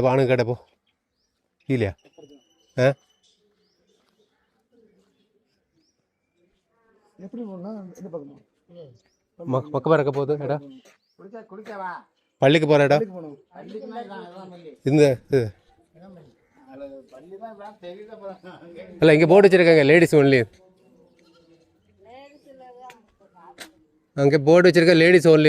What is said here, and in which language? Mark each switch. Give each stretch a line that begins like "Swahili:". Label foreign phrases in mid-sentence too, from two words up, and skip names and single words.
Malayalam: അപ്പോൾ ആണുങ്ങൾക്ക് ഇപ്പോൾ ഇല്ല. മക്കബറൊക്കെ പോകുന്നത് എടാ, പള്ളിക്ക് പോരാ ഇന്ന് അല്ല,
Tamil: இங்கே போர்டு வச்சிருக்காங்க
English: ladies only.
Tamil: அங்கே போர்டு வச்சிருக்க
English: ladies only.